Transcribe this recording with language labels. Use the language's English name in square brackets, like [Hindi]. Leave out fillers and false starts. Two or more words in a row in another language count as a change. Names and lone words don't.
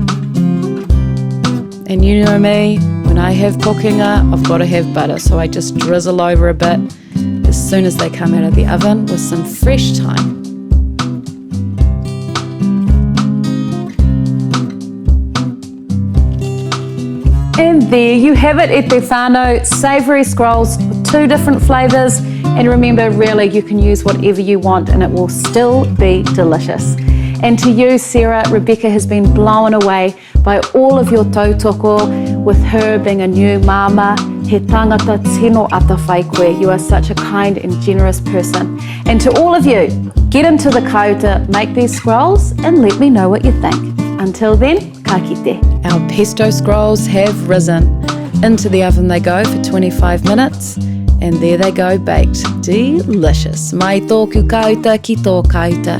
[English] And you know me, when I have pokenga, I've got to have butter, so I just drizzle over a bit as soon as they come out of the oven with some fresh thyme. And there you have it, [Māori] e te whānau, [English] savoury scrolls with 2 different flavours. And remember, really, you can use whatever you want and it will still be delicious. And to you, Sarah, Rebecca has been blown away by all of your tautoko, with her being a new mama, [Māori] he tangata tino ata whai koe. [English] You are such a kind and generous person. And to all of you, get into the kauta, make these scrolls and let me know what you think. Until then, [Māori] ka kite. [English] Our pesto scrolls have risen. Into the oven they go for 25 minutes. And there they go, baked. Delicious. [Māori] Mai tōku kauta ki tō kauta.